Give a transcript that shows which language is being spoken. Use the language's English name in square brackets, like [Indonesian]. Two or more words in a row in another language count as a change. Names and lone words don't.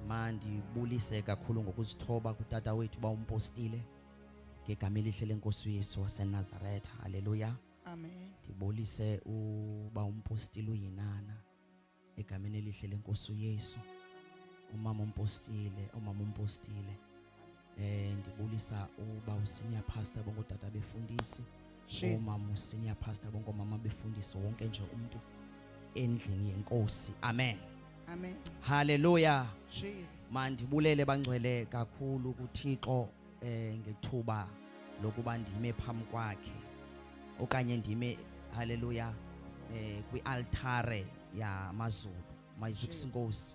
[Xhosa] Mandibulise kakhulu ngokuzithoba kutata wethu bawumpostile ngegama elihle lenkosi uYesu waseNazaretha. Haleluya. Amen. Ndibulise ubawumpostile uyinana egameni elihle lenkosi uYesu. Umama umpostile. Ndibulisa ubawusenior pastor bongotata befundisi. Umama usenior pastor bongomama befundisi, wonke nje umuntu endlini yenkosi. Amen. Amen. Haleluya. Jesus. Mandibulele bangcwele kakhulu kuThixo ngethuba lokuba ndime phambi kwakhe okanye ndime haleluya kwialtare yamaZulu mayizukisa inkosi.